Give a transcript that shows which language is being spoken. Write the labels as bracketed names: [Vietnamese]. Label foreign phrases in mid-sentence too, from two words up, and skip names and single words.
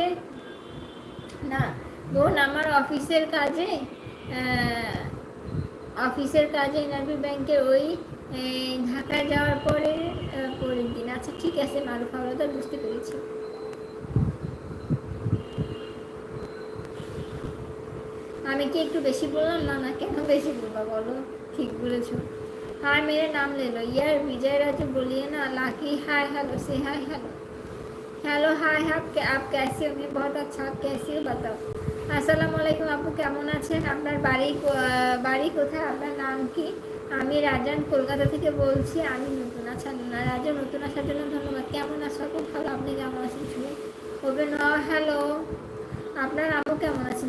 [Bangla] না বোন, আমার অফিসের কাজে এনআরবি ব্যাংকের ওই ঢাকায় যাওয়ার পরের দিন। আচ্ছা ঠিক আছে মারুফ হাওলাদার, বুঝতে পেরেছি। আমি কি একটু বেশি বললাম? না না, কেন বেশি বলবা বলো, ঠিক বলেছো। [Hindi] हाय मेरे नाम ले लो यार, विजय राजू बोलिए ना। [English] Lucky hi, hello से hi, hello hello hi। [Hindi] आप कैसे हो? मैं बहुत अच्छा, आप कैसे हो बताओ। [Bangla] আসসালামু আলাইকুম আপু, কেমন আছেন? আপনার বাড়ি কোথায়? আপনার নাম কি? আমি রাজান কলকাতা থেকে বলছি। আমি নতুন। আচ্ছা রাজা, নতুন আসার জন্য ধন্যবাদ। কেমন আছো আপু? ভালো, আপনি কেমন আছেন? শুনে ওপেন হ্যালো, আপনার আপু কেমন আছেন?